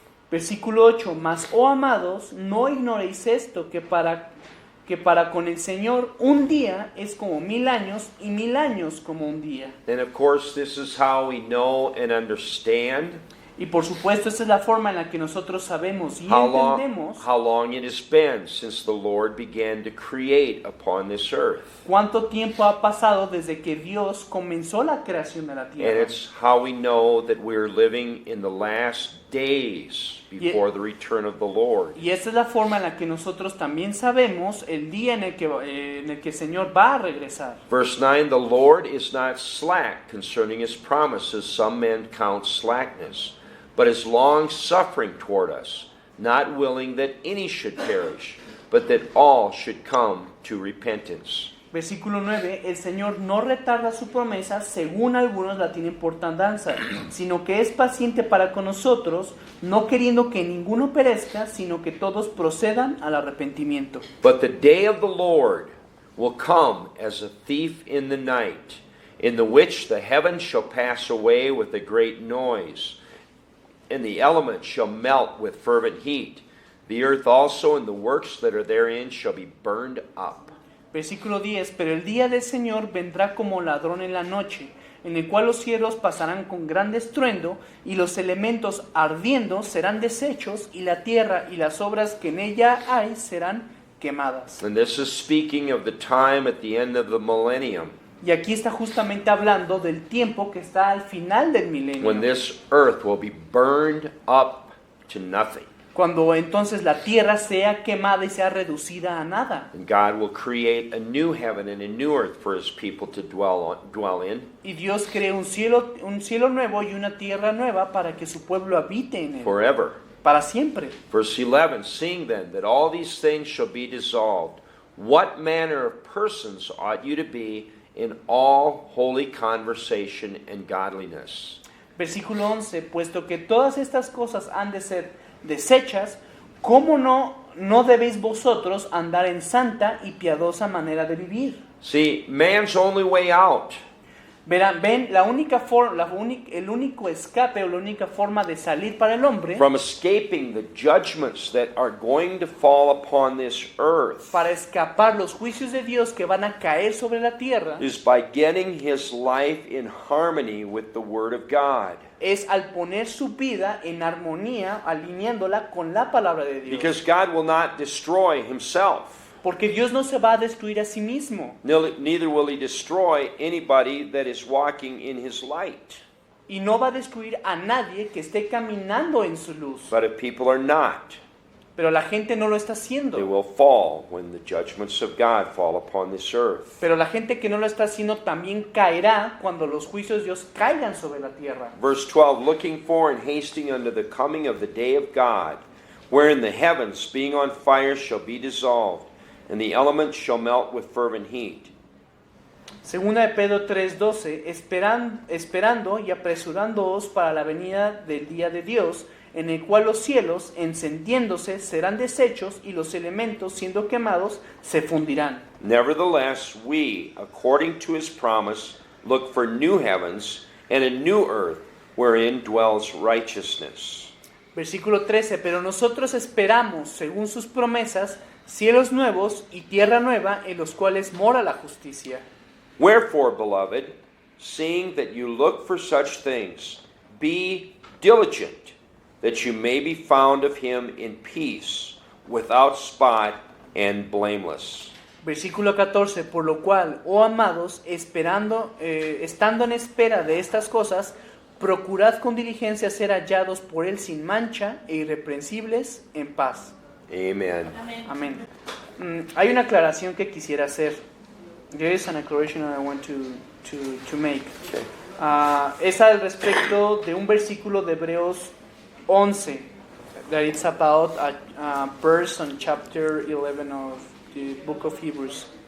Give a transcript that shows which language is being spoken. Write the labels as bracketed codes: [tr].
[es] Versículo 8, mas, oh amados, no ignoréis esto, que para con el Señor un día es como 1000 años, y 1000 años como un día. [en] And of course, this is how we know and understand [es] Y por supuesto, esta es la forma en la que nosotros sabemos y entendemos [en] how long it has been since the Lord began to create upon this earth. [es] cuánto tiempo ha pasado desde que Dios comenzó la creación de la [en] And [es] tierra. [en] it's how we know that we're living in the last days before the return of the Lord. [es] Y esta es la forma en la que nosotros también sabemos el día en el que el Señor va a regresar. [en] Verse 9, the Lord is not slack concerning his promises, some men count slackness, but is long-suffering toward us, not willing that any should perish, but that all should come to repentance. [es] Versículo 9, el Señor no retarda su promesa, según algunos la tienen por tardanza, sino que es paciente para con nosotros, no queriendo que ninguno perezca, sino que todos procedan al arrepentimiento. [en] But the day of the Lord will come as a thief in the night, in the which the heavens shall pass away with a great noise, and the elements shall melt with fervent heat. The earth also and the works that are therein shall be burned up. [es] Versículo 10, pero el día del Señor vendrá como ladrón en la noche, en el cual los cielos pasarán con gran estruendo, y los elementos ardiendo serán deshechos, y la tierra y las obras que en ella hay serán quemadas. [en] And this is speaking of the time at the end of the millennium, [es] Y aquí está justamente hablando del tiempo que está al final del milenio, [en] when this earth will be burned up to nothing. [es] cuando entonces la tierra sea quemada y sea reducida a nada. [en] And God will create a new heaven and a new earth for his people to dwell in. [es] Y Dios cree un cielo nuevo y una tierra nueva para que su pueblo habite en él, [en] Forever. [es] para siempre. [en] Verse 11, seeing then that all these things shall be dissolved, what manner of persons ought you to be in all holy conversation and godliness? [es] Versículo 11, puesto que todas estas cosas han de ser desechas, ¿cómo no debéis vosotros andar en santa y piadosa manera de vivir? [en] See, man's only way out [es] Verán, ven, el único escape o la única forma de salir para el hombre, [en] from escaping the judgments that are going to fall upon this earth, [es] para escapar los juicios de Dios que van a caer sobre la tierra, [en] is by getting his life in harmony with the Word of God. [es] es al poner su vida en armonía, alineándola con la palabra de Dios. [en] Because God will not destroy himself. [es] Porque Dios no se va a destruir a sí mismo. [en] Neither will he destroy anybody that is walking in his light. [es] Y no va a destruir a nadie que esté caminando en su luz. [en] But if people are not, [es] Pero la gente no lo está [en] they [es] haciendo. [en] will fall when the judgments of God fall upon this earth. [es] Pero la gente que no lo está haciendo también caerá cuando los juicios de Dios caigan sobre la tierra. [en] Verse 12, looking for and hasting unto the coming of the day of God, wherein the heavens, being on fire, shall be dissolved, and the elements shall melt with fervent heat. [es] Segunda de Pedro 3:12, esperando y apresurándoos para la venida del día de Dios, en el cual los cielos, encendiéndose, serán deshechos, y los elementos, siendo quemados, se fundirán. [en] Nevertheless, we, according to his promise, look for new heavens and a new earth, wherein dwells righteousness. [es] Versículo 13, pero nosotros esperamos, según sus promesas, cielos nuevos y tierra nueva, en los cuales mora la justicia. [en] Wherefore, beloved, seeing that you look for such things, be diligent, that you may be found of him in peace, without spot and blameless. [es] Versículo 14, por lo cual, oh amados, estando en espera de estas cosas, procurad con diligencia ser hallados por él sin mancha e irreprensibles en paz. [en] Amen. [es] Amén. Hay una aclaración que quisiera hacer. [en] There is an acceleration I want to make. Okay. [es] Es al respecto de un versículo de Hebreos 11. [en] That it's about a verse on chapter 11 of the book of Hebrews.